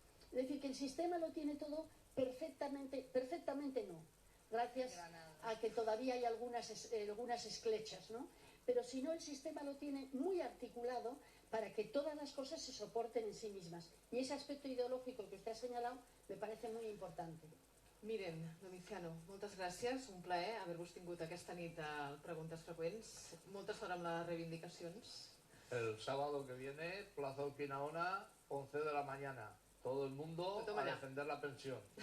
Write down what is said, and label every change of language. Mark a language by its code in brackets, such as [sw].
[es] Es decir, que el sistema lo tiene todo perfectamente no, gracias a que todavía hay algunas esclechas, ¿no? Pero si no, el sistema lo tiene muy articulado para que todas las cosas se soporten en sí mismas. Y ese aspecto ideológico que usted ha señalado me parece muy importante. [ca] Miren, Domiciano, moltes gràcies, un plaer haver-vos tingut aquesta nit a Preguntes Freqüents. Molta sort amb les reivindicacions. [es] El sábado que viene, Plaza Urquinaona, 11 de la mañana. Todo el mundo a defender la pensión.